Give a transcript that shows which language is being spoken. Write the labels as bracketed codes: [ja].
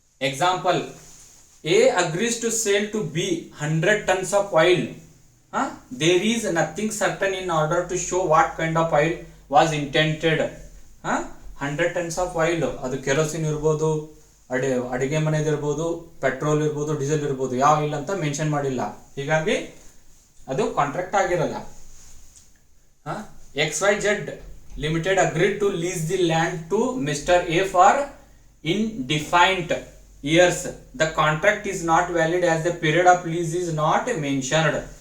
[en] Example, A agrees to sell to B 100 tons of oil. There is nothing certain in order to show what kind of oil was intended. 100 tons of oil, [kn] ಅದು kerosene ಇರ್ಬೋದು, ಅಡಿಗೆ ಮನೆದು ಇರ್ಬೋದು, petrol ಇರ್ಬೋದು, diesel ಇರ್ಬೋದು, ಯಾವ ಇಲ್ಲ ಅಂತ mention ಮಾಡಿಲ್ಲ, ಹೀಗಾಗಿ ಅದು ಕಾಂಟ್ರಾಕ್ಟ್ ಆಗಿರಲ್ಲ. [en] XYZ Limited agreed to lease the land to Mr. A for indefinite years. The contract is not valid as the period of lease is not mentioned.